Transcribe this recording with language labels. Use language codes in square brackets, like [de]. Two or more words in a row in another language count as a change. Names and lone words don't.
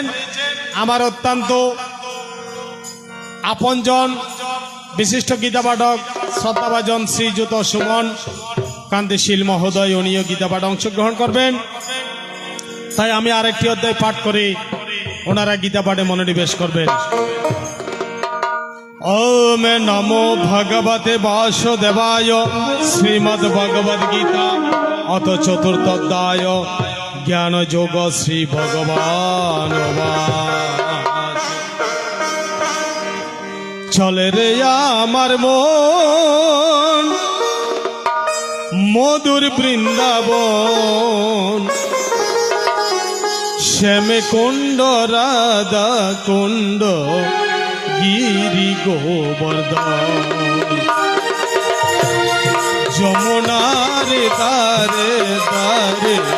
[bn] আমার অত্যন্ত আপনজন বিশিষ্ট গীতা পাঠক শ্রদ্ধাভাজন শ্রীযুত সুমন কান্তিশীল মহোদয়, উনিও গীতা পাঠে অংশগ্রহণ করবেন। তাই আমি আরেকটি অধ্যায় পাঠ করে ওনারা গীতা পাঠে মনোনিবেশ করবেন। [sa] ओम नमो भगवते वासुदेवाय श्रीमद् भगवद गीता अथ चतुर्थ अध्याय ज्ञान योग श्री भगवान वाच। [bn] চলে রে আমার মন মধুর বৃন্দাবন শ্যামে কুণ্ড রাধা কুণ্ড গিরি গোবর্ধন যমুনারে তারে তারে